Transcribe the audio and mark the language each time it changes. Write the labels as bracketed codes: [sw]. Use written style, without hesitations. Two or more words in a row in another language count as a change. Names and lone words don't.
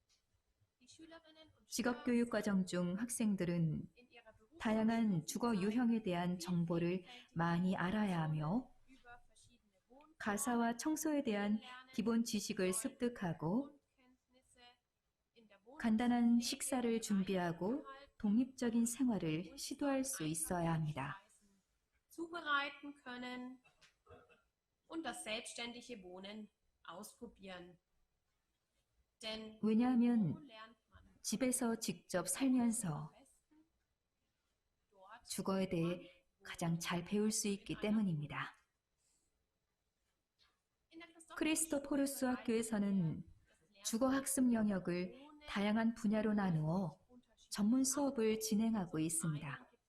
[ko] 직업교육 과정 중 학생들은 다양한 주거 유형에 대한 정보를 많이 알아야 하며 가사와 청소에 대한 기본 지식을 습득하고 간단한 식사를 준비하고 독립적인 생활을 시도할 수 있어야 합니다. [de] zubereiten können und das selbstständige Wohnen ausprobieren. Denn [ko] 왜냐하면 [de] so lernt man [ko] 집에서 직접 살면서 주거에 대해 가장 잘 배울 수 있기 때문입니다. 크리스토포루스 학교에서는 주거 학습 영역을 다양한 분야로 나누어 전문 수업을 진행하고 있습니다.